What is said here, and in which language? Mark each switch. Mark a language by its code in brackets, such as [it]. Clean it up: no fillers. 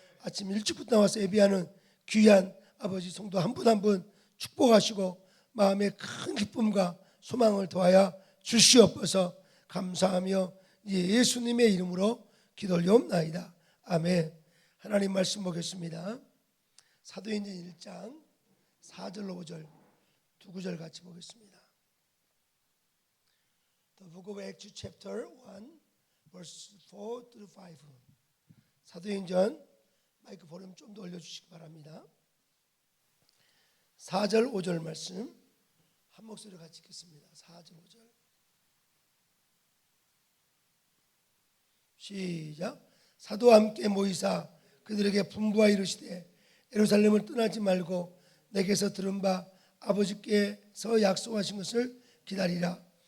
[ko] 아침 일찍부터 나와서 예배하는 귀한 아버지 성도 한 분 한 분 축복하시고 마음에 큰 기쁨과 소망을 더하여 주시옵소서. 감사하며 예수님의 이름으로 기도 올려옵나이다. 아멘. 하나님 말씀 보겠습니다. 사도행전 1장 4절로 5절 두 구절 같이 보겠습니다. [en] The Book of Acts chapter 1 verse 4 through 5. [ko] 사도행전 마이크 볼륨 좀 더 올려주시기 바랍니다. 4절 5절 말씀 한 목소리로 같이 읽겠습니다. 4절 5절 시작. 사도와 함께 모이사 그들에게 분부하여 이르시되 예루살렘을 떠나지 말고 내게서 들은 바 아버지께서 약속하신 것을 기다리라.